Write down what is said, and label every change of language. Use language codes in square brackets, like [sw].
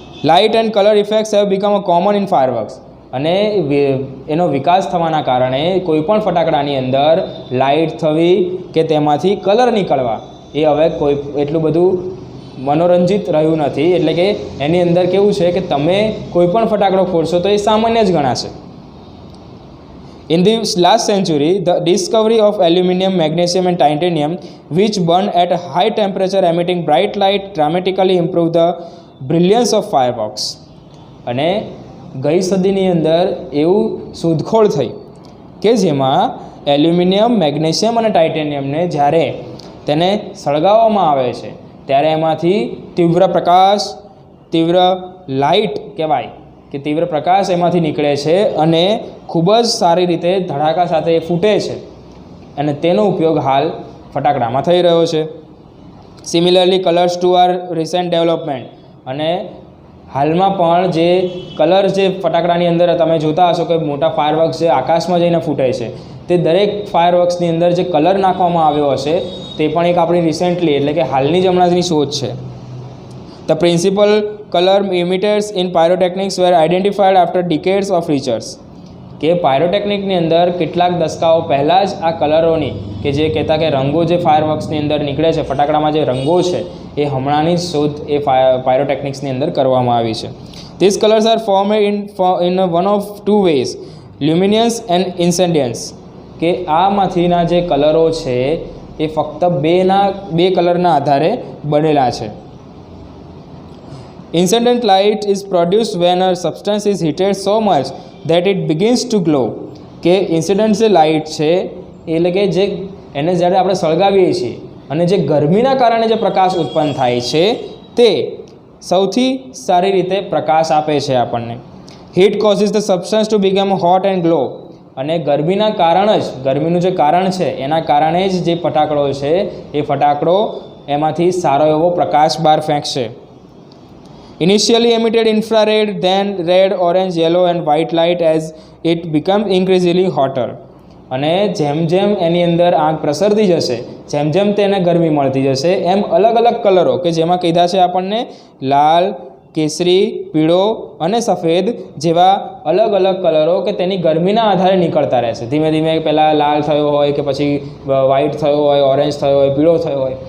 [en] Light and colour effects have become a common in fireworks. [gu] અને એનો વિકાસ થવાના કારણે કોઈપણ ફટાકડાની અંદર લાઇટ થવી કે તેમાંથી કલર નીકળવા એ હવે કોઈ એટલું બધું મનોરંજિત રહ્યું નથી. એટલે કે એની અંદર કેવું છે કે તમે કોઈ પણ ફટાકડો ફોડશો તો એ સામાન્ય જ ગણાશે. [en] In the last century, the discovery of aluminum, magnesium, and titanium, which burn at a high temperature emitting bright light, dramatically improved the brilliance of fireworks. [gu] અને ગઈ સદીની અંદર એવું શોધખોળ થઈ કે જેમાં એલ્યુમિનિયમ, મેગ્નેશિયમ અને ટાઇટેનિયમને જ્યારે તેને સળગાવવામાં આવે છે ત્યારે એમાંથી તીવ્ર પ્રકાશ, તીવ્ર લાઇટ કહેવાય કે તીવ્ર પ્રકાશ એમાંથી નીકળે છે અને ખૂબ જ સારી રીતે ધડાકા સાથે એ ફૂટે છે અને તેનો ઉપયોગ હાલ ફટાકડામાં થઈ રહ્યો છે. [en] similarly colours too are recent development, [gu] અને હાલમાં પણ જે કલર જે ફટાકડાની અંદર તમે જોતા હશો કે મોટા ફાયરવર્ક્સ જે આકાશમાં જઈને ફૂટે છે તે દરેક ફાયરવર્ક્સની અંદર જે કલર નાખવામાં આવ્યો હશે તે પણ એક આપણી રિસેન્ટલી એટલે કે હાલની જ હમણાંની શોધ છે. [en] The principal color emitters in pyrotechnics were identified after decades of research. [gu] કે પાયરોટેકનિકની અંદર કેટલાક દશકાઓ પહેલાં જ આ કલરોની કે જે કહેતા કે રંગો જે ફાયરવર્ક્સની અંદર નીકળે છે, ફટાકડામાં જે રંગો છે એ હમણાંની શોધ એ પાયરોટેકનિક્સની અંદર કરવામાં આવી છે. [en] These colors are formed in one of two ways, luminance and incendiance. [gu] કે આમાંથીના જે કલરો છે એ ફક્ત બે કલરના આધારે બનેલા છે. [en] Incandescent light is produced when a substance is heated so much that it begins to glow. [gu] કે ઇન્સિડન્ટ જે લાઇટ છે એટલે કે જે એને જ્યારે આપણે સળગાવીએ છીએ અને જે ગરમીના કારણે જે પ્રકાશ ઉત્પન્ન થાય છે તે સૌથી સારી રીતે પ્રકાશ આપે છે આપણને. [en] Heat causes the substance to become hot and glow. [gu] અને ગરમીના કારણ જ, ગરમીનું જે કારણ છે એના કારણે જ જે ફટાકડો છે એ ફટાકડો એમાંથી સારો એવો પ્રકાશ બહાર ફેંકશે. [en] Initially emitted infrared, then red, orange, yellow and white light as it becomes increasingly hotter. [gu] અને જેમ જેમ એની અંદર આગ પ્રસરતી જશે, જેમ જેમ તેને ગરમી મળતી જશે એમ અલગ અલગ કલરો કે જેમાં કીધા છે આપણને લાલ, કેસરી, પીળો અને સફેદ જેવા અલગ અલગ કલરો કે તેની ગરમીના આધારે નીકળતા રહેશે. ધીમે ધીમે પહેલાં લાલ થયો હોય કે પછી વ્હાઇટ થયો હોય, ઓરેન્જ થયો હોય, પીળો થયો હોય.